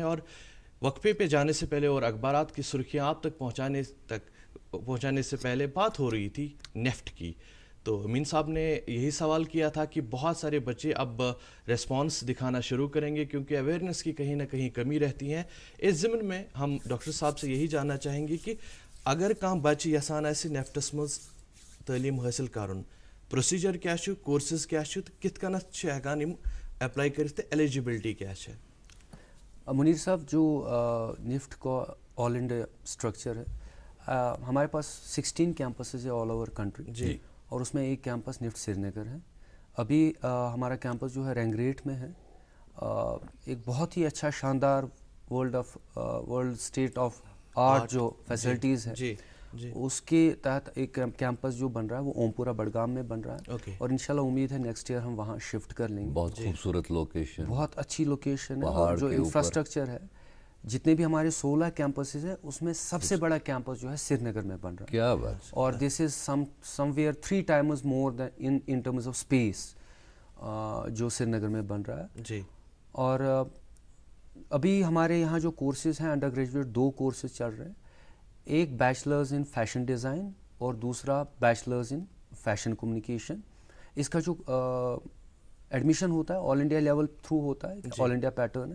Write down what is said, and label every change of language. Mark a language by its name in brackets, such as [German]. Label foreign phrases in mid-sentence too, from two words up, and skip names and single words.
[Urdu] اور وقفے پہ جانے سے پہلے اور اخبارات کی سرخیاں آپ تک پہنچانے سے پہلے بات ہو رہی تھی نیفٹ کی. تو امین صاحب نے یہی سوال کیا تھا کہ بہت سارے بچے اب ریسپانس دکھانا شروع کریں گے کیونکہ اویئرنیس کی کہیں نہ کہیں کمی رہتی ہے. اس ضمن میں ہم ڈاکٹر صاحب سے یہی جاننا چاہیں گے کہ اگر [Kashmiri] کانٛہہ بچہ یژھان آسہِ نیفٹس منٛز تعلیٖم حٲصِل کرُن، پروسیجر کیا چھُ، کورسز کیا چھُ تہٕ کِتھ کٔنتھ چھِ ہٮ۪کان یِم اپلائی کٔرِتھ تہٕ ایلیجبلٹی کیا چھِ؟ [Urdu] منیر صاحب، جو نفٹ کا [English] آل انڈیا اسٹرکچر [Urdu] ہے، ہمارے پاس 16 کیمپسز ہے [English] آل اوور کنٹری [Urdu] جی، اور اس میں ایک کیمپس نفٹ سری نگر ہے. ابھی ہمارا کیمپس جو ہے رینگریٹ میں ہے. ایک بہت ہی اچھا شاندار [English] ورلڈ اسٹیٹ آف آرٹ [Urdu] جو فیسلٹیز ہے جی جی، اس کے تحت ایک کیمپس جو بن رہا ہے وہ اومپورہ بڈگام میں بن رہا ہے. اور انشاءاللہ امید ہے [English] نیکسٹ ایئر [Urdu] ہم وہاں شفٹ کر لیں گے. بہت خوبصورت لوکیشن، بہت اچھی لوکیشن ہے. اور جو انفراسٹرکچر ہے، جتنے بھی ہمارے 16 کیمپسز ہیں اس میں سب سے بڑا کیمپس جو ہے سری نگر میں بن رہا ہے. کیا بات. [English] اور this is somewhere 3 times more than in terms of space [Urdu] جو سری نگر میں بن رہا ہے. جی، اور ابھی ہمارے یہاں جو کورسز ہیں [English] انڈر گریجویٹ [Urdu] 2 کورسز چل رہے ہیں. [English] ایک Bachelors in Fashion Design [Urdu] اور دوسرا [English] Bachelors in Fashion Communication. [Urdu] اس کا جو ایڈمیشن ہوتا ہے [English] آل انڈیا لیول [Urdu] تھرو ہوتا ہے، [English] آل انڈیا پیٹرن [Urdu] ہے.